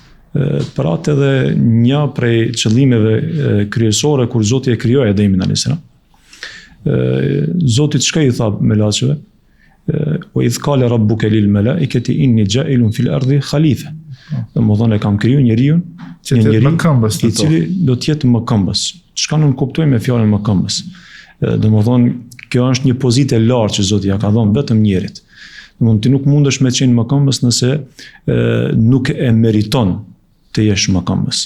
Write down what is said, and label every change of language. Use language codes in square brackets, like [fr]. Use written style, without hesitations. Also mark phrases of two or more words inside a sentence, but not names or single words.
[sq] Për atë edhe një prej qëllimeve kryesore kur Zoti e krijoi Ademin [ar] عليه السلام. [sq] Zoti çka i tha melaqeve? [ar] وإذ قال ربك للملائكة إني جاعل في الأرض خليفة. [sq] Domethënë e kam kriju njeriu, i cili do të jetë mëkëmbës. Çka nuk kuptoj me fjalën mëkëmbës? Domethënë kjo është një pozitë e lartë që Zoti ja ka dhënë vetëm njerit. Domethënë ti nuk mundesh me qenë mëkëmbës nëse nuk e meriton të jesh mëkëmbës.